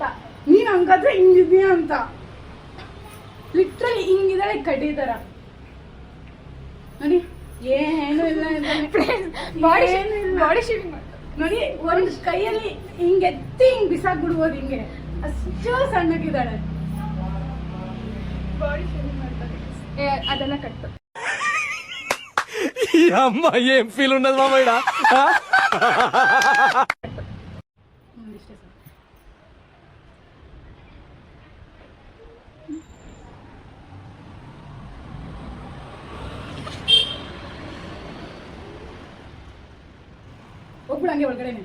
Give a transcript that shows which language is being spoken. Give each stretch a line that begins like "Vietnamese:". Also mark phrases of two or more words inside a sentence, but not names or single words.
Kannada: ನೀನ್ ಹಂಗಾದ್ರೆ ಹಿಂಗಿದ್ಯಾ ಅಂತ. ಲಿಟ್ರಲಿ ಹಿಂಗಿದಾಳೆ ಕಡ್ಡಿ ತರ ನೋಡಿ. ಏನು ಇಲ್ಲ
English: body shaving
Kannada: ನೋಡಿ, ಒಂದ್ ಕೈಯಲ್ಲಿ ಹಿಂಗೆತ್ತಿ ಹಿಂಗ್ ಬಿಸಾಕ್ಬಿಡ್ಬೋದು ಹಿಂಗೆ, ಅಷ್ಟು ಸಣ್ಣಗಿದ್ದಾಳೆ.
English: body shaving
Kannada: ಮಾಡ್ತಾರೆ ಅದೆಲ್ಲ ಕಟ್ಟು
Telugu: అమ్మ ఏం ఫీల్ ఉండదు మామ ఈడ
Kannada: ಇಷ್ಟೇ ಸರ್. ಹೋಗ್ಬಿಡ ಹಂಗೆ ಒಳಗಡೆನೆ.